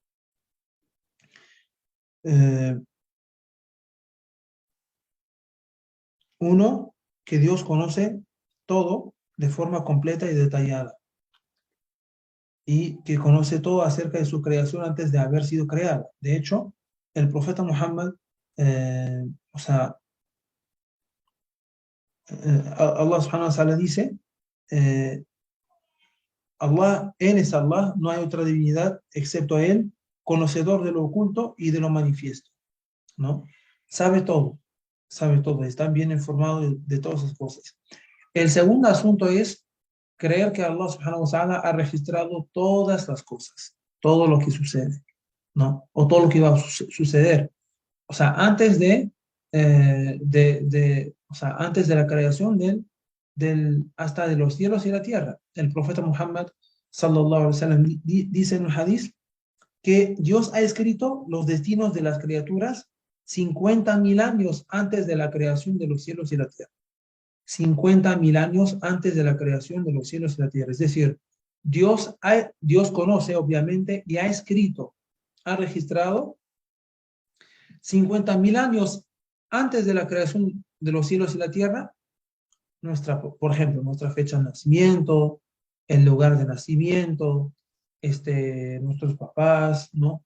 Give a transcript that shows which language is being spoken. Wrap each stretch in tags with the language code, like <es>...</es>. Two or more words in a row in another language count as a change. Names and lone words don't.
<es>Eh, Uno, que Dios conoce todo de forma completa y detallada y que conoce todo acerca de su creación antes de haber sido creada. De hecho, el profeta Muhammad, o sea, Allah</es> <ar>سبحانه وتعالى</ar> <es>dice, eh, Allah, Él es Allah, no hay otra divinidad excepto Él, conocedor de lo oculto y de lo manifiesto, ¿no? Sabe todo, está bien informado de todas esas cosas. El segundo asunto es creer que Allah</es> <ar>سبحانه وتعالى</ar> <es>ha registrado todas las cosas, todo lo que sucede, ¿no? O todo lo que va a suceder. O sea, o sea, antes de la creación hasta de los cielos y la tierra. El profeta Muhammad,</es> <ar>صلى الله عليه وسلم,</ar> <es>dice en un hadith que Dios ha escrito los destinos de las criaturas 50.000 años antes de la creación de los cielos y la tierra. 50.000 años antes de la creación de los cielos y la tierra. Es decir, Dios conoce, obviamente, y ha escrito, ha registrado 50.000 años antes de la creación de los cielos y la tierra, por ejemplo, nuestra fecha de nacimiento, el lugar de nacimiento, nuestros papás, ¿no?</es>